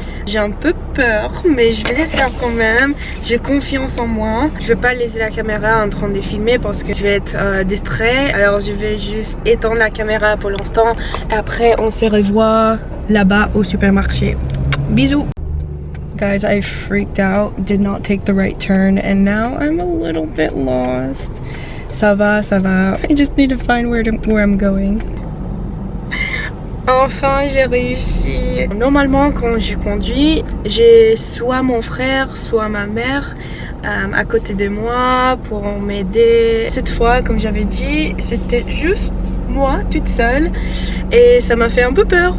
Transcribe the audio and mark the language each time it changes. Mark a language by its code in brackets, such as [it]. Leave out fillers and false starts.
[fr] J'ai un peu peur, mais je vais le faire quand même. J'ai confiance en moi. Je vais pas laisser la caméra en train de filmer parce que je vais être distrait. Alors je vais juste éteindre la caméra pour l'instant. Et après on se revoit là-bas au supermarché. Bisous. [en] Guys, I freaked out, did not take the right turn, and now I'm a little bit lost. [fr] Ça va, ça va. [en] I just need to find where I'm going. [fr] Enfin j'ai réussi. Normalement quand je conduis, j'ai soit mon frère soit ma mère à côté de moi pour m'aider. Cette fois comme j'avais dit c'était juste moi toute seule et ça m'a fait un peu peur.